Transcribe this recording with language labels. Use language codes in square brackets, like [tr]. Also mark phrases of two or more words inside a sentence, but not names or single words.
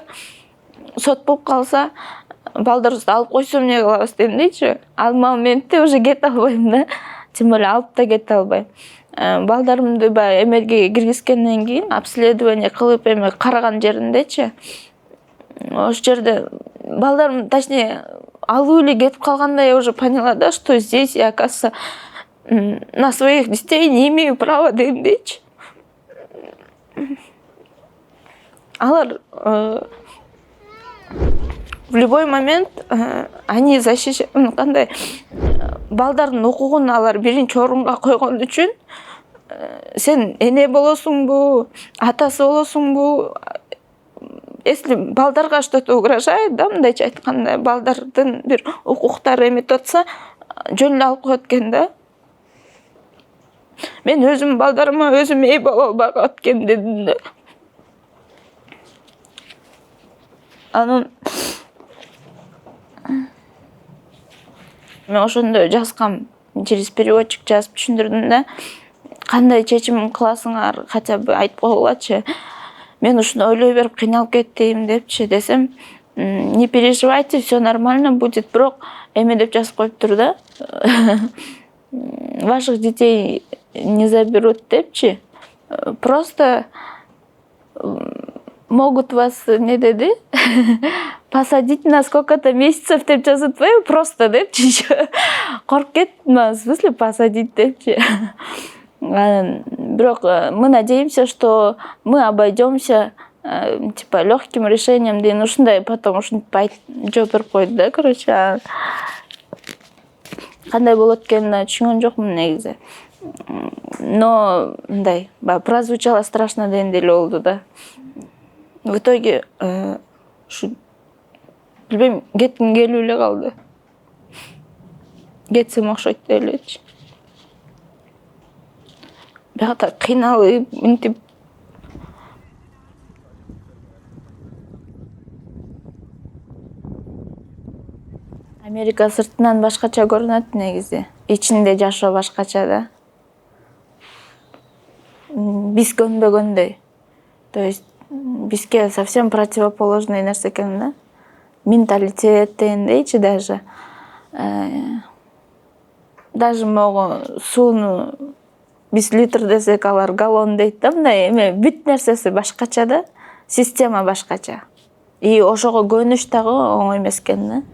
[ky] Сот болуп калса, балдарыбызды алып койсом эмне кылабыз дегендейчи. Ал моментте уже кете албайм да. [ru] Тем более [ky] алып да кете албайм. Балдарымды баягы эмелге киргизгенден кийин обследование кылып эме караган жериндечи. Ошол жерде балдарым, [ru] точнее, [ky] алып эле кетип калганда [ru] я уже поняла, да, что здесь я, оказывается, на своих детей не имею права дегендейчи. Алар в любой момент они защищают, [ky] кандай балдардын укугун алар биринчи орунга койгон үчүн сен эне болосуңбу, атасы болосуңбу, если балдарга [ru] что-то угрожает, [ky] да, мындайча айтканда, балдардын бир укуктары эметип атса, жөн эле алып коет экен да. Мен өзүм балдарыма өзүм ээ боло албай экен дедим да. Анан мен ошондо жазгам, [ru] через переводчик [ky] жазып түшүндүрдүм да. Кандай чечим кыласыңар, [ru] хотя бы [ky] айтып койгулачы. Мен ушуну ойлой берип кыйналып кеттим депчи десем, [ru] не переживайте, все нормально будет, [ky] бирок эме деп жазып коюптур да. [ru] Ваших детей не заберут депчи. Просто могут вас, не деди, посадить на сколько-то месяцев [ky] деп жазып атпайбы, [ru] просто депчи. [ky] Коркуп кеттим, [ru] в смысле посадить депчи. Бирок мы надеемся, что мы обойдемся типа легким решением [ky] деген ушундай, [ru] потом [ky] ушинтип жооп берип койду да, [ru] короче. [ky] Кандай болот экенин түшүнгөн жокмун негизи. Но мындай, [ru] прозвучало страшно [ky] дегендей эле болду да. [ru] В итоге [ky] ушу билбейм, кетким келип эле калды. Кетсем окшойт деп элечи. Бияқта кыйналып, мынтип. Америка сыртынан башкача көрүнөт негизи. Ичинде жашоо башкача да. Биз көнбөгөндөй. [ru] То есть [ky] бизге [ru] совсем противоположный [ky] нерсе экен да. Менталитет дегендейчи даже. Даже могу сууну биз литр десек, алар галлон дейт да, мындай эме бүт нерсеси башкача да, система башкача. И ошого көнүш дагы оңой эмес экен да.